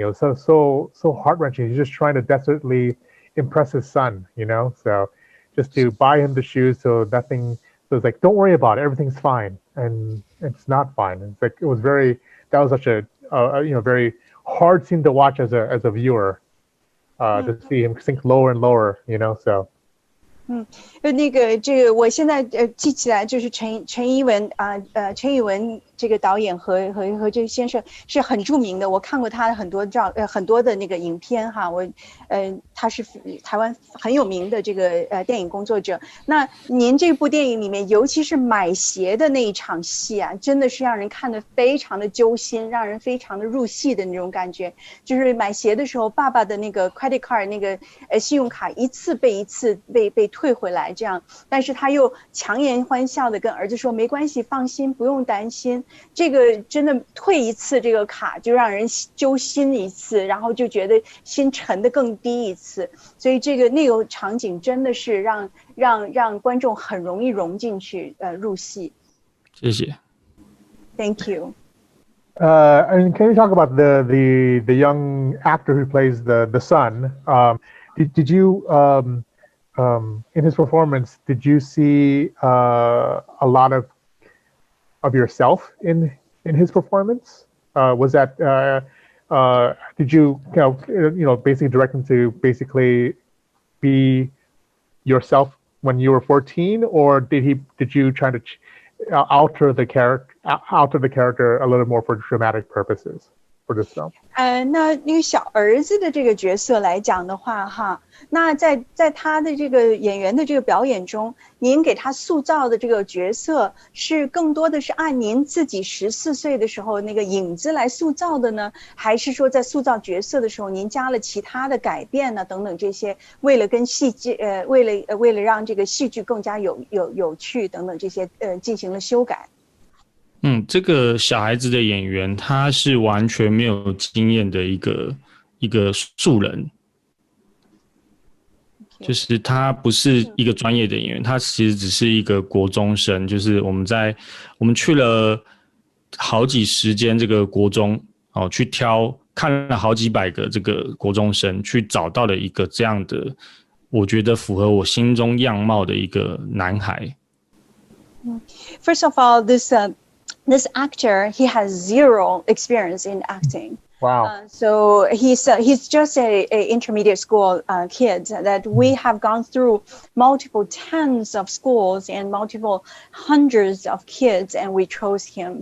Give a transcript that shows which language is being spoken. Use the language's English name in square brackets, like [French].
[English] It was so heart-wrenching. He's just trying to desperately impress his son, so just to buy him the shoes so it's like, don't worry about it, everything's fine, and it's not fine. It's like that was such a very hard scene to watch as a viewer, to see him sink lower and lower, so. [Chinese] 这个我现在记起来，就是陈以文陈以文这个导演和这个先生是很著名的，我看过他很多很多的那个影片哈，他是台湾很有名的这个电影工作者。那您这部电影里面，尤其是买鞋的那一场戏啊，真的是让人看得非常的揪心，让人非常的入戏的那种感觉。就是买鞋的时候，爸爸的那个 credit card 那个信用卡一次被退回来这样，但是他又强颜欢笑的跟儿子说没关系，放心，不用担心，这个真的退一次这个卡就让人揪心一次，然后就觉得心沉得更低一次，所以那个场景真的是让观众很容易融进去入戏。谢谢。 [English] Thank you. And can you talk about the young actor who plays the son? Did you in his performance, did you see a lot of yourself in his performance? Was that did you basically direct him to basically be yourself when you were 14, or did you try to alter the character a little more for dramatic purposes for this film? [Chinese] 那个小儿子的这个角色来讲的话哈，那在他的这个演员的这个表演中，您给他塑造的这个角色是更多的是按您自己14岁的时候那个影子来塑造的呢，还是说在塑造角色的时候您加了其他的改变呢？等等这些，为了跟戏剧为了让这个戏剧更加有趣等等这些进行了修改。这个小孩子的演员他是完全没有经验的一个素人，就是他不是一个专业的演员，他其实只是一个国中生，就是我们去了好几十间这个国中去看了好几百个这个国中生，去找到了一个这样的我觉得符合我心中样貌的一个男孩。 [English] First of all, this actor, he has zero experience in acting. Wow. So he's just a intermediate school kid that we have gone through multiple tens of schools and multiple hundreds of kids, and we chose him.